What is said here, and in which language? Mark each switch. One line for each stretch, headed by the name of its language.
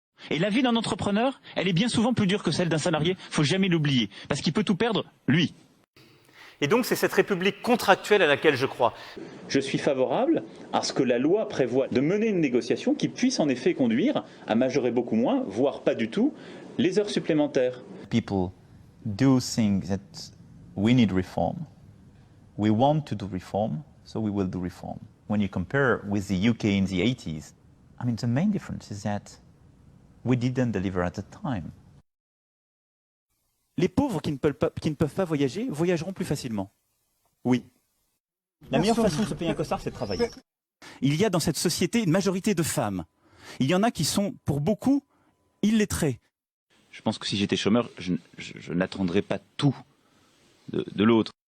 French: Et la vie d'un entrepreneur, elle est bien souvent plus dure que celle d'un salarié, il ne faut jamais l'oublier, parce qu'il peut tout perdre, lui. Et donc c'est cette république contractuelle à laquelle je crois. Je suis favorable à ce que la loi prévoie de mener une négociation qui puisse en effet conduire à majorer beaucoup moins, voire pas du tout, les heures supplémentaires.
English: People do think that we need reform. We want to do reform, so we will do reform. When you compare with the UK in the 80s, I mean the main difference is that we didn't deliver at the time.
French: Les pauvres qui ne peuvent pas voyager voyageront plus facilement. Oui. La meilleure façon de se payer un costard, c'est de travailler. Il y a dans cette société une majorité de femmes. Il y en a qui sont, pour beaucoup, illettrées. Je pense que si j'étais chômeur, je n'attendrais pas tout de l'autre.